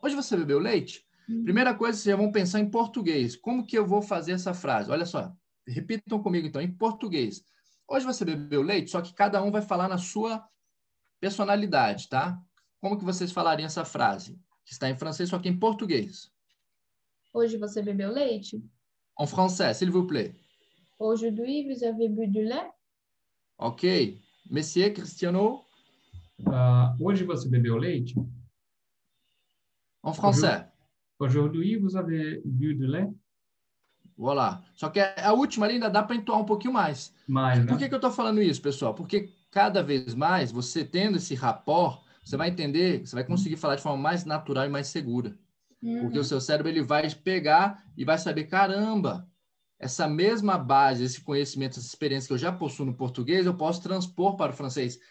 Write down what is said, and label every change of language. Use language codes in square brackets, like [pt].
[pt] Hoje você bebeu leite? Primeira coisa, vocês já vão pensar em português. Como que eu vou fazer essa frase? Olha só. Repitam comigo, então, em português. Hoje você bebeu leite, só que cada um vai falar na sua personalidade, tá? Como que vocês falariam essa frase? Que está em francês, só que em português. Hoje você bebeu leite? [fr] En français, s'il vous plaît. Aujourd'hui, vous avez bu du lait? Ok. Monsieur Cristiano? [pt] Hoje você bebeu leite? [fr] En français. Aujourd'hui, vous avez bu du lait? Voilà. [pt] Só que a última ali ainda dá para entoar um pouquinho mais. Mais, Por que eu estou falando isso, pessoal? Porque cada vez mais, você tendo esse rapport, você vai entender, você vai conseguir falar de forma mais natural e mais segura. Porque o seu cérebro ele vai pegar e vai saber, caramba, essa mesma base, esse conhecimento, essa experiência que eu já possuo no português, eu posso transpor para o francês.